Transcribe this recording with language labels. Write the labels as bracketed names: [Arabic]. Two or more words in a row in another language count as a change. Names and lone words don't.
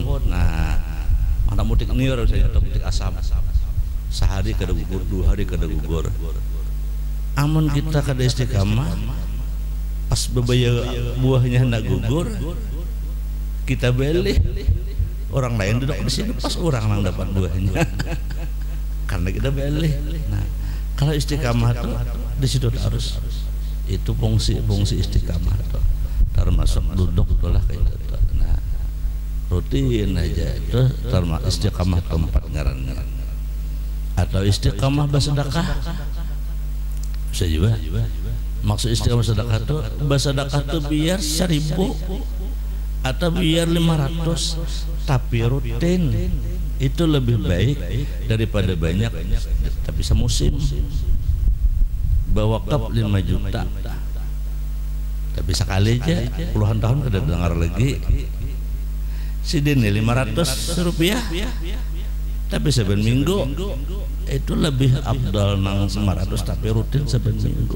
[Banjar] Nah, mana mutik nior misalnya atau mutik asam. Sehari kada gugur, 2 hari kada gugur. Amun kita kada istiqamah, pas bebaya buahnya hendak gugur, kita balik. [Indonesian] Orang lain duduk di sini, pas orang yang dapat buahnya. Karena kita balik. Nah, kalau istiqamah itu di situ harus. Itu fungsi istiqamah tuh. Termasuk duduk itulah kayak gitu. Nah, rutin aja itu termasuk istiqamah keempat ngarannya. Atau istiqamah bersedekah. bisa juga. Maksud istiqamah sedekah itu bersedekah itu biar 1000 atau biar 500 tapi rutin itu lebih baik daripada banyak tapi semusim. Berwakaf 5 juta tapi sekali aja puluhan tahun kada dengar lagi sidin 500 rupiah tapi saben minggu itu lebih abdal nang 500 tapi rutin saben minggu.